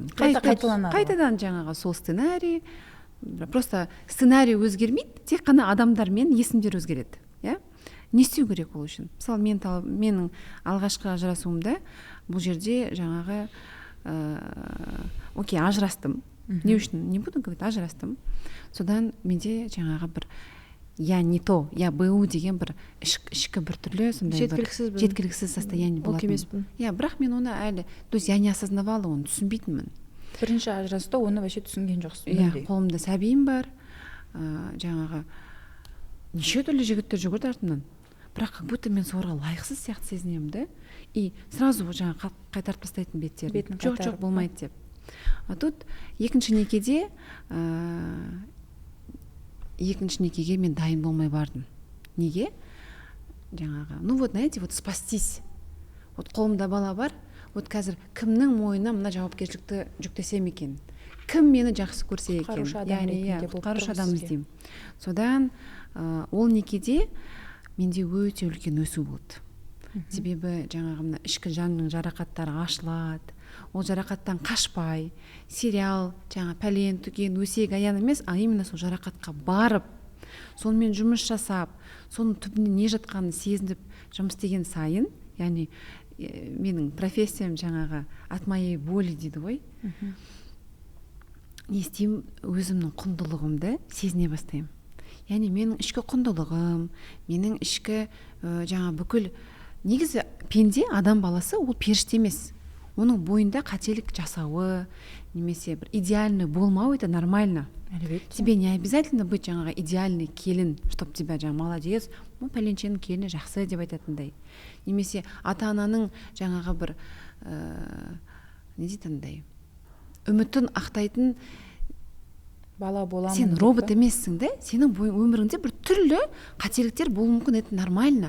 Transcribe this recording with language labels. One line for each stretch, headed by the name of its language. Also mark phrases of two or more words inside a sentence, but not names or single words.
Kazakh: Қайтадан жаңағы сол сценарий, просто сценарий өзгермейді, тек қана адамдар мен есімдер өзгереді. Не істеу керек ол үшін? Мысалы менің алғашқы ажырасуымда бұл жерде жаңағы окей, ажырастым. Не үшін?
Russian: Не буду говорить,
Kazakh: ажырастым. Содан менде жаңағы бір
Russian: я не то, я
Kazakh: БУ деген бір ішкі бір түрлі сондай жеткіліксіз состояние болатын. Бірақ мен оны әлі,
Russian: то есть я не осознавала,
Kazakh: оны түсінбейтінмін. Бірінші ажырасуда оны вообще түсінген жоқсың. Қолымда сәбиім бар, жаңағы неше түрлі жігіттер жүгірді артымнан, бірақ
Russian: как будто
Kazakh: мен соларға лайықсыз сияқты сезінемін, да,
Russian: и сразу
Kazakh: жаңағы қайтарып тастайтын беттерін, жоқ болмайды деп.
Russian: А тут
Kazakh: екінші некеге мен дайын болмай бардым. Неге? Жаңағы,
Russian: ну вот, знаете, вот спастись.
Kazakh: Вот қолымда бала бар, вот қазір кімнің мойнына мына жауапкершілікті жүктесем екен? Кім мені жақсы көрсе екен? Құтқарушы адам іздеймін. Содан ол некеде менде өте үлкен өсу болды. Себебі жаңағы мына ішкі жанның жарақаттары ашылады. Ол жарақаттан қашпай, сериал, жаңа пәлен, түген, өсек, аян емес,
Russian: а именно
Kazakh: сол жарақатқа барып, сонымен жұмыс жасап, соның түбінде не жатқанын сезініп жұмыс істеген сайын, яғни менің профессиям жаңағы
Russian: от моей боли
Kazakh: дейді ғой. Не істеймін, өзімнің құндылығымды сезіне бастаймын. Яғни менің ішкі құндылығым, менің ішкі жаңа бүкіл негізі пенде адам баласы ол періште емес. Оның бойында қателік жасауы, немесе бір идеальный болмау,
Russian: это нормально. Тебе не обязательно быть жаңағы идеальный келін, чтоб тебя
Kazakh: жаңа молодец, пәленшенің келіні жақсы деп айтатындай. Немесе ата-ананың жаңағы бір не дейтіндей үмітін ақтайтын бала боламын. Сен робот емессің, да? Сенің өміріңде бір түрлі қателіктер болуы мүмкін,
Russian: это нормально.